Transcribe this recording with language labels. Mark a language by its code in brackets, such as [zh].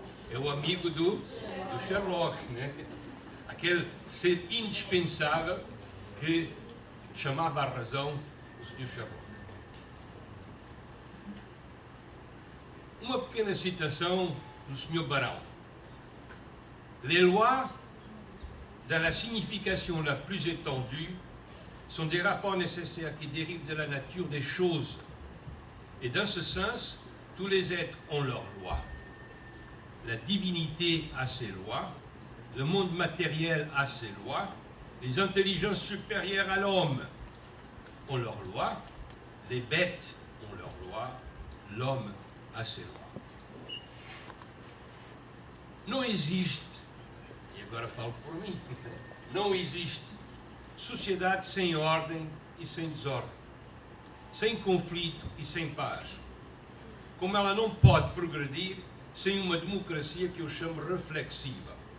[pt] É o amigo do Sherlock, né? Aquele ser indispensável que chamava à razão o Sr. Sherlock. Uma pequena citação do Sr. Barão. [fr] Les lois, dans la signification la plus étendue, sont des rapports nécessaires qui dérivent de la nature des choses. Et dans ce sens, tous les êtres ont leurs lois. La divinité a ses lois, le monde matériel a ses lois, les intelligences supérieures à l'homme ont leurs lois, les bêtes ont leurs lois, l'homme a ses lois. [pt] Não existe, e agora falo por mim, não existe sociedade sem ordem e sem desordem, sem conflito e sem paz. Como ela não pode progredir sem uma democracia que eu chamo reflexiva.